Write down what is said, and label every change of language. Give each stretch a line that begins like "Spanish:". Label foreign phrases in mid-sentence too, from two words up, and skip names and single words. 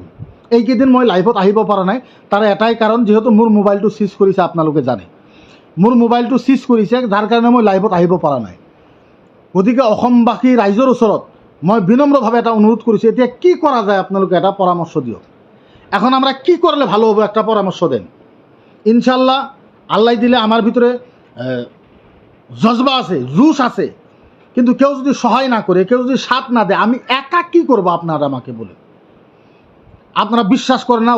Assamese: এইকেইদিন মই লাইভত আহিব পৰা নাই, তাৰ এটাই কাৰণ, যিহেতু মোৰ মোবাইলটো চিজ কৰিছে, আপোনালোকে জানে মোৰ মোবাইলটো চিজ কৰিছে, যাৰ কাৰণে মই লাইভত আহিব পৰা নাই। গতিকে অসমবাসী ৰাইজৰ ওচৰত মই বিনম্ৰভাৱে এটা অনুৰোধ কৰিছোঁ, এতিয়া কি কৰা যায় আপোনালোকে এটা পৰামৰ্শ দিয়ক।
Bangla: এখন আমরা কি করলে ভালো হবে একটা পরামর্শ দেন। ইনশাল্লাহ আল্লাহ দিলে আমার ভিতরে জজবা আছে, জুস আছে, কিন্তু কেউ যদি সহায় না করে, কেউ যদি সাথ না দেয়, আমি একা কি করব আপনারা আমাকে বলে? আপনারা বিশ্বাস করেন না?